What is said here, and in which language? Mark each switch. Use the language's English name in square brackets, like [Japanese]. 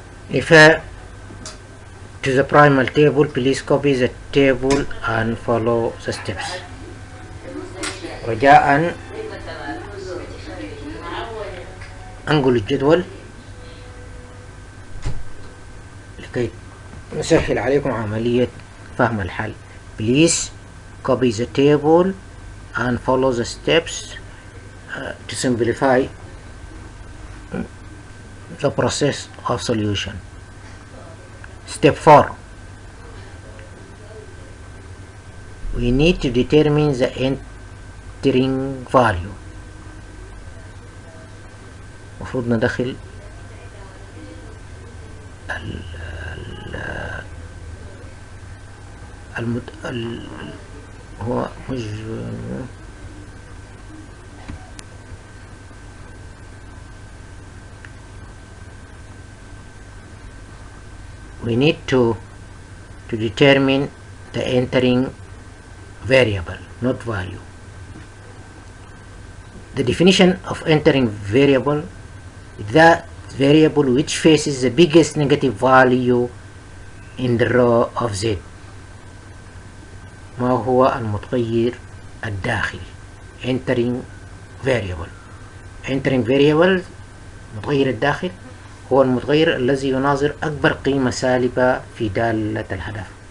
[English] Refer to the primal table. Please copy the table and follow the steps. [Arabic] رجاء انقل الجدول لكي نسهل عليكم عملية فهم الحل. [English] Please copy the table and follow the steps to simplify the process of solution. Step 4. We need to determine the entering value. [Arabic] المفروض ندخل هو مش [English] we need to determine the entering variable, not value. The definition of entering variable is that variable which faces the biggest negative value in the row of Z. [Arabic] ما هو المتغير الداخلي؟ entering variable. entering variable متغير الداخل هو المتغير الذي يناظر أكبر قيمة سالبة في دالة الهدف.